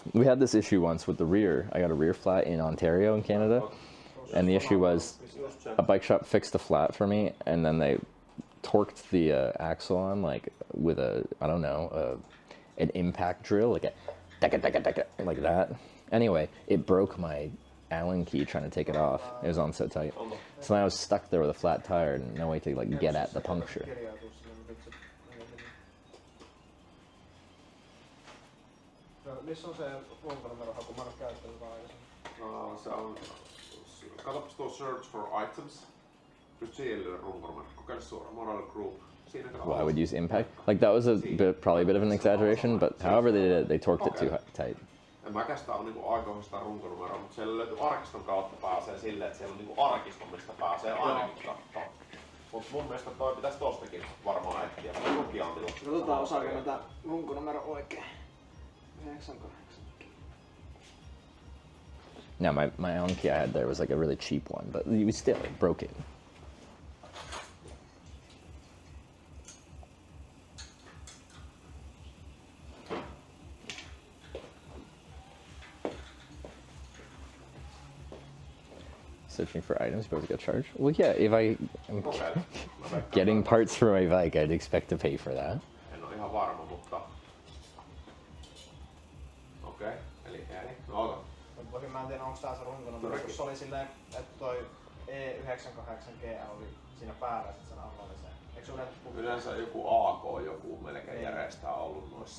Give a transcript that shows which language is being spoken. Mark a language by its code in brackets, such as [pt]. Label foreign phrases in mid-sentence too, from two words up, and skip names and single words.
[en] We had this issue once with the rear. I got a rear flat in Ontario in Canada, and the issue was a bike shop fixed the flat for me, and then they torqued the axle on like with a, I don't know, an impact drill, like a like that. Anyway, it broke my Allen key trying to take it off. It was on so tight. So then I was stuck there with a flat tire and no way to like get at the puncture. [fi] Missä on se runkonumerohaku? Mä en oo käyttänyt vaan aikaisemmin. Se on... Katsopas tuo [en] search for items. [fi] Just siellä runkonumero. Kokeile suoraan. [en] Moral group. Well, I would use impact. Like that was probably a bit of an exaggeration, but however they did it, they torqued it too tight. [fi] En mäkään sitä ole niinku aikoihin sitä runkonumeroa, mutta siellä löytyy arkiston kautta pääsee silleen, että siellä on niinku arkisto, mistä pääsee ainakin katsoa. Mut mun mielestä toi pitäis tostakin varmaan etsiä. Katsotaan osaako mä tää runkonumero oikein. 98. [en] Now my Allen key I had there was like a really cheap one, but we still broke it. Searching for items, but to get charged. Well, yeah, if I am getting parts for my bike, I'd expect to pay for that. [fi] En ole ihan varma, mutta... Okei, eli no ota. Toki mä en tiedä, onko tää se runkonumero, kun se oli silleen, että toi E98G oli siinä päällä, että sen alla oli se. Eikö se yleensä joku AK, joku melkein järjestää ollut noissa?